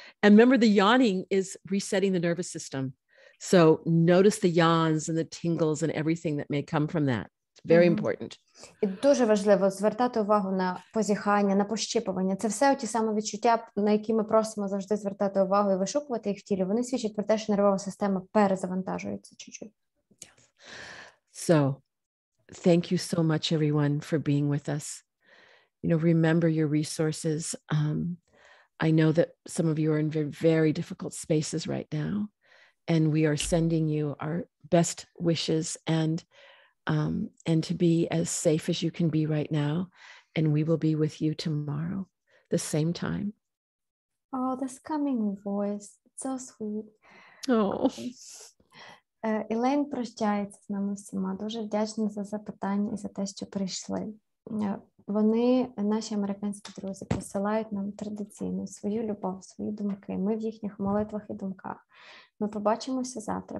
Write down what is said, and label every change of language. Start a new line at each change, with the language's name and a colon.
English: And remember, the yawning is resetting the nervous system. So notice the yawns and the tingles and everything that may come from that. It's very important.
Ukrainian: І дуже важливо звертати увагу на позіхання, на пощіпування. Це все ті самі відчуття, на які ми просимо завжди звертати увагу і вишукувати їх в тілі. Вони свідчать про те, що нервова система перезавантажується чуть-чуть.
English: So, thank you so much, everyone, for being with us. Remember your resources. I know that some of you are in very, very difficult spaces right now, and we are sending you our best wishes and to be as safe as you can be right now. And we will be with you tomorrow, the same time. Oh, this coming voice, it's so sweet. Oh.
Ukrainian: Елейн прощається з нами всіма. Дуже вдячна за запитання і за те, що прийшли. Вони, наші американські друзі, посилають нам традиційно свою любов, свої думки. Ми в їхніх молитвах і думках. Ми побачимося завтра.